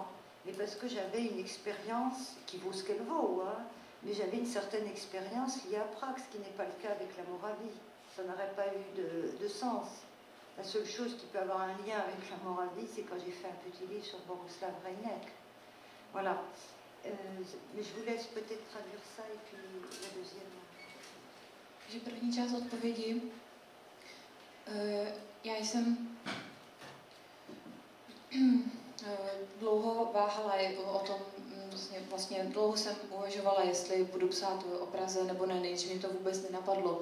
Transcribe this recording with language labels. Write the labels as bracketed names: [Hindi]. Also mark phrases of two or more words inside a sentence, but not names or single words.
[French] Mais parce que j'avais une expérience qui vaut ce qu'elle vaut, hein, mais j'avais une certaine expérience liée à Prague, ce qui n'est pas le cas avec la Moravie. Ça n'aurait pas eu de sens. La seule chose qui peut avoir un lien avec la Moravie, c'est quand j'ai fait un petit livre sur Borislav Reinek. Voilà. Mais je vous laisse peut-être traduire ça et puis la deuxième. [Czech] Takže první část odpovědi. Já jsem dlouho váhala o tom, vlastně dlouho jsem uvažovala, jestli budu psát o Praze nebo ne, než mě to vůbec nenapadlo.